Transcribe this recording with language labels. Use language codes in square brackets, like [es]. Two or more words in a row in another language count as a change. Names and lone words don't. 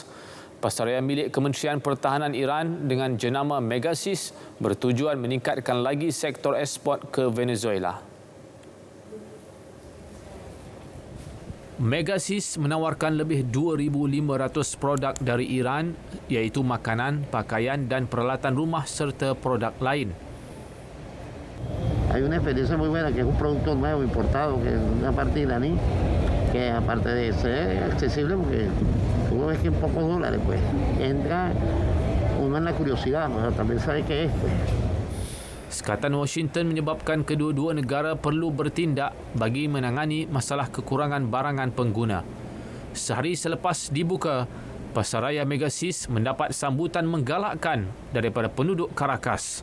[ms] Pasaraya milik Kementerian Pertahanan Iran dengan jenama Megasis bertujuan meningkatkan lagi sektor ekspor ke Venezuela. Megasis menawarkan lebih 2,500 produk dari Iran iaitu makanan, pakaian dan peralatan rumah serta produk lain. [es] Hay una experiencia muy buena que es un producto nuevo importado que es una parte iraní que aparte de ser accesible porque uno ves que en pocos dólares pues entra uno en la curiosidad, pero también sabe qué es pues. [ms] Sekatan Washington menyebabkan kedua-dua negara perlu bertindak bagi menangani masalah kekurangan barangan pengguna. Sehari selepas dibuka, pasaraya Megasis mendapat sambutan menggalakkan daripada penduduk Caracas.